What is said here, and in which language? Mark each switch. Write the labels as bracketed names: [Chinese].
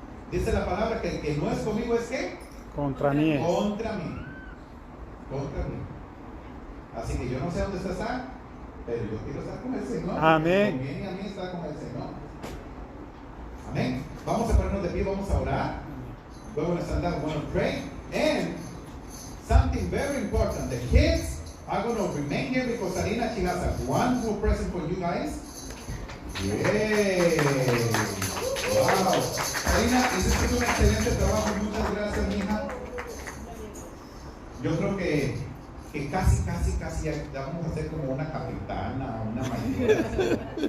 [Spanish] Dice la palabra que el que no es conmigo es ¿qué? Contra mí es. Contra mí. Contra mí. Así que yo no sé dónde está, pero yo quiero estar con el Señor. Amén. Me conviene a mí estar con el Señor. Amén. Vamos a ponernos de pie, vamos a orar. [English] We're going to stand up, we're going to pray. And something very important, the kids are going to remain here because Sarina, she has a wonderful present for you guys. Yay. Wow. [Spanish] Sarina, hiciste un excelente trabajo. Muchas gracias, mija. Yo creo que casi ya vamos a hacer como una capitana, una mayor.